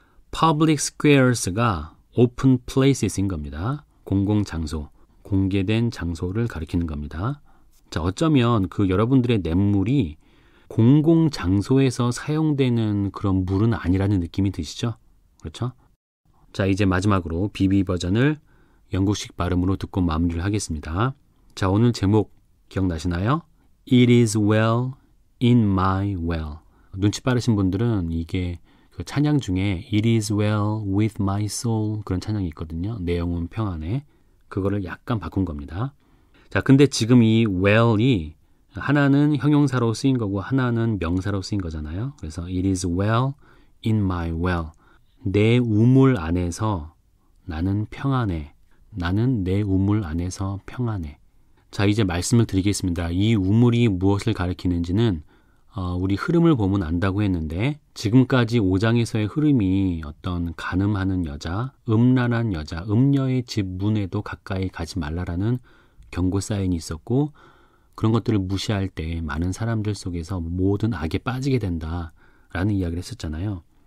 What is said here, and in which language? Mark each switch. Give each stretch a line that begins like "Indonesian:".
Korean: public squares가 open places인 겁니다. 공공장소, 공개된 장소를 가리키는 겁니다. 자, 어쩌면 그 여러분들의 냇물이 공공장소에서 사용되는 그런 물은 아니라는 느낌이 드시죠? 그렇죠? 자, 이제 마지막으로 BB 버전을 영국식 발음으로 듣고 마무리를 하겠습니다. 자, 오늘 제목 기억나시나요?
English: It is well in my well.
Korean: 눈치 빠르신 분들은 이게 그 찬양 중에
English: It is well with my soul
Korean: 그런 찬양이 있거든요. 내 영혼 평안에. 그거를 약간 바꾼 겁니다. 자, 근데 지금 이 well이 하나는 형용사로 쓰인 거고 하나는 명사로 쓰인 거잖아요. 그래서
English: It is well in my well.
Korean: 내 우물 안에서 나는 평안해. 나는 내 우물 안에서 평안해. 자, 이제 말씀을 드리겠습니다. 이 우물이 무엇을 가리키는지는 우리 흐름을 보면 안다고 했는데 지금까지 5장에서의 흐름이 어떤 간음하는 여자, 음란한 여자, 음녀의 집 문에도 가까이 가지 말라라는 경고 사인이 있었고 그런 것들을 무시할 때 많은 사람들 속에서 모든 악에 빠지게 된다라는 이야기를 했었잖아요.